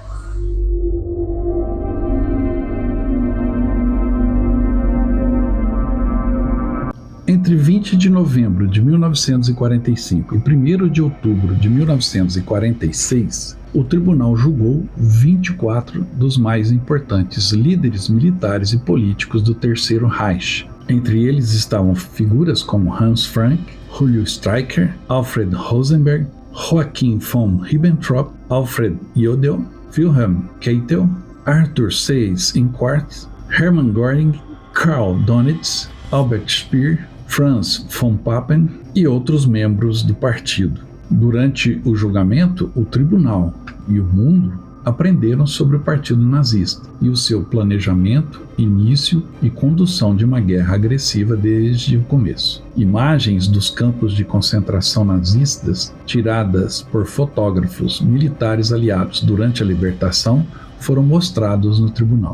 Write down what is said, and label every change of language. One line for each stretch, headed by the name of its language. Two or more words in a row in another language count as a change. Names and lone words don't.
Portuguese: Entre 20 de novembro de 1945 e 1º de outubro de 1946, o tribunal julgou 24 dos mais importantes líderes militares e políticos do Terceiro Reich. Entre eles estavam figuras como Hans Frank, Julio Streicher, Alfred Rosenberg, Joachim von Ribbentrop, Alfred Jodl, Wilhelm Keitel, Arthur Seyss-Inquart, Hermann Göring, Karl Donitz, Albert Speer, Franz von Papen e outros membros do partido. Durante o julgamento, o tribunal e o mundo aprenderam sobre o partido nazista e o seu planejamento, início e condução de uma guerra agressiva desde o começo. Imagens dos campos de concentração nazistas, tiradas por fotógrafos militares aliados durante a libertação, foram mostrados no tribunal.